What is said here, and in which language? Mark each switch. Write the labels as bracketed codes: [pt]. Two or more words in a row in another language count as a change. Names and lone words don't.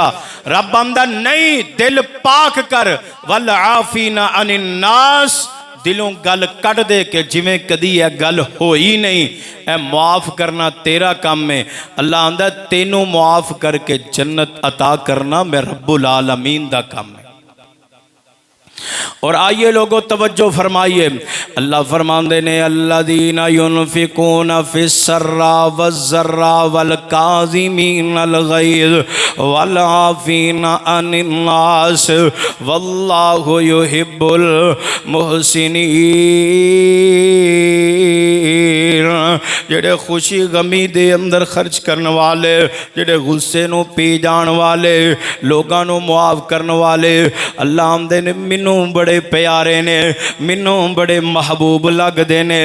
[pa] ਰੱਬ ਆਂਦਾ ਨਹੀਂ, ਦਿਲ ਪਾਕ ਕਰ, [ar] والعافين عن الناس, [pa] ਦਿਲੋਂ ਗੱਲ ਕੱਟ ਦੇ ਕੇ ਜਿਮੇਂ ਕਦੀ ਯਹ ਗੱਲ ਹੋਈ ਨਹੀਂ, ਏ ਮੁਆਫ਼ ਕਰਨਾ ਤੇਰਾ ਕੰਮ ਹੈ। ਅੱਲਾਹ ਆਂਦਾ ਤੈਨੂੰ ਮੁਆਫ਼ ਕਰਕੇ ਜੰਨਤ ਅਤਾ ਕਰਨਾ ਮੈਂ ਰੱਬੁਲ ਆਲਮੀਨ ਦਾ ਕੰਮ ਹੈ। [ur] اور آئیے لوگوں توجہ فرمائیے، اللہ فرماتے نے [ar] الذين ينفقون في السراء والضراء والكاظمين الغيظ والعافين عن الناس والله يحب المحسنين. [pa] ਜਿਹੜੇ ਖ਼ੁਸ਼ੀ ਗ਼ਮੀ ਦੇ ਅੰਦਰ ਖ਼ਰਚ ਕਰਨੇ ਵਾਲੇ, ਜਿਹੜੇ ਗੁੱਸੇ ਨੂੰ ਪੀ ਜਾਣੇ ਵਾਲੇ, ਲੋਗੋਂ ਨੂੰ ਮੁਆਫ਼ ਕਰਨੇ ਵਾਲੇ, ਅੱਲਾਹ ਆਂਦੇ ਨੇ ਮੈਨੂੰ ਬੜੇ ਪਿਆਰੇ ਨੇ, ਮੈਨੂੰ ਬੜੇ ਮਹਿਬੂਬ ਲਗਤੇ ਨੇ।